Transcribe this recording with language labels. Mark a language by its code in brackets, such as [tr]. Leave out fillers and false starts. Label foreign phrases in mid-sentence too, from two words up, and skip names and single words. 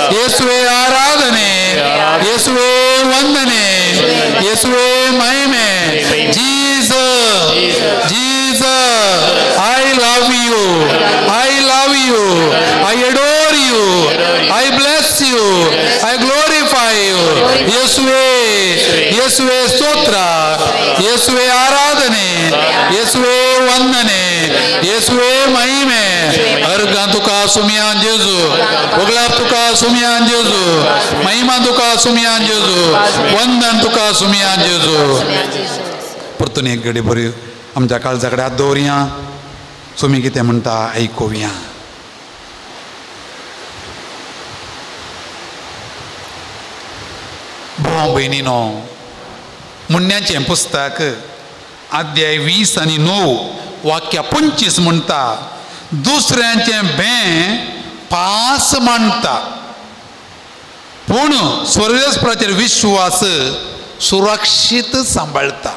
[kn] ಯೇಸುವೆ ಆರಾಧನೆ, ಯೇಸುವೆ ವಂದನೆ, ಯೇಸುವೆ ಮಹಿಮೆ. [en] Jesus, Jesus, I love you, I love you, I adore you, I bless you, I glorify you. [kn] ಯೇಸುವೆ, ಯೇಸುವೆ ಸ್ತೋತ್ರ, ಯೇಸುವೆ ಆರಾಧನೆ, ಯೇಸುವೆ ವಂದನೆ, ಯೇಸುವೆ ಮಹಿಮೆ. [kok] अर्गां तुका सुमयान जेजू, ओगलाप तुका सुमयान जेजू, महिमा तुका सुमयान जेजू, वंदन तुका सुमयान जेजू. परतून एक घडी बरी आमच्या काळजाकडे हात दवरया. सुमी कितें म्हणटा आयकुया. भाव भयणीनो, मुन्याचें पुस्तक अध्याय 20 आणि 9 वाक्य 25 म्हणटा दुसऱ्यांचें भें पास मांडटा, पूण स्वर्गस्पराचेर विश्वास सुरक्षीत सांबाळटा.